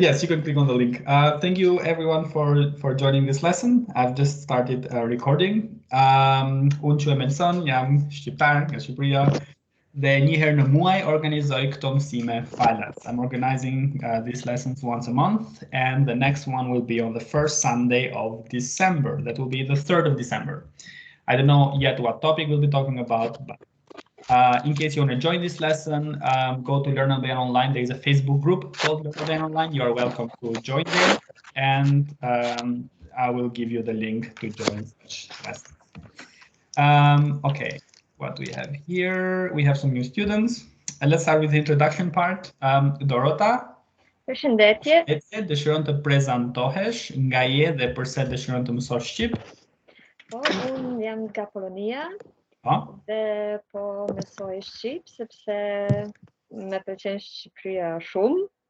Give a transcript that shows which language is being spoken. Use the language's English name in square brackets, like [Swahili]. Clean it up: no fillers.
[English] Yes, you can click on the link. Thank you everyone for joining this lesson. I've just started recording. [Albanian] Unë quhem Elson, jam shqiptar nga Shqipëria dhe një herë në muaj organizoj këto mësime falas. [English] I'm organizing these lessons once a month, and the next one will be on the first Sunday of December. That will be the 3rd of December. I don't know yet what topic we'll be talking about, but in case you want to join this lesson, go to Learn Albanian Online. There is a Facebook group called Learn Albanian Online. You are welcome to join there, and I will give you the link to join such lessons. Okay, what do we have here? We have some new students. Let's start with the introduction part. Dorota. [Albanian] Përshëndetje. Dëshiron të prezantohesh, nga je dhe pse dëshiron të mësosh shqip? Po, unë jam nga Polonia. Dhe po mësoj shqip sepse më pëlqen Shqipëria shumë.